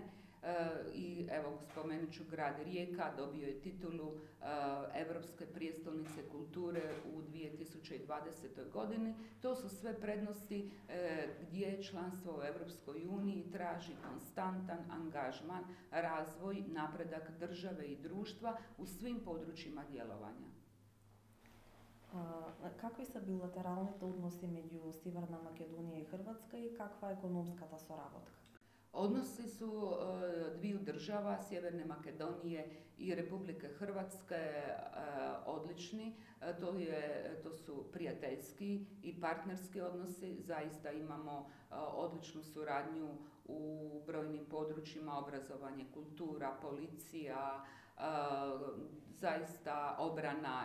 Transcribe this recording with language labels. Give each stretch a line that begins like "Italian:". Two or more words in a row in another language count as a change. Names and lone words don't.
Croatian: I evo spomenut ću grad Rijeka, dobio je titulu Europske prijestolnice kulture u 2020. godini. To su sve prednosti gdje članstvo u Europskoj uniji traži konstantan angažman, razvoj, napredak države i društva u svim područjima djelovanja.
Macedonian: Какви се билатералните односи меѓу Северна Македонија и Хрватска и каква е економската соработка?
Croatian: Odnosi su dviju država, Sjeverne Makedonije i Republike Hrvatske, odlični. To su prijateljski i partnerski odnosi. Zaista imamo odličnu suradnju u brojnim područjima, obrazovanje, kultura, policija, zaista obrana.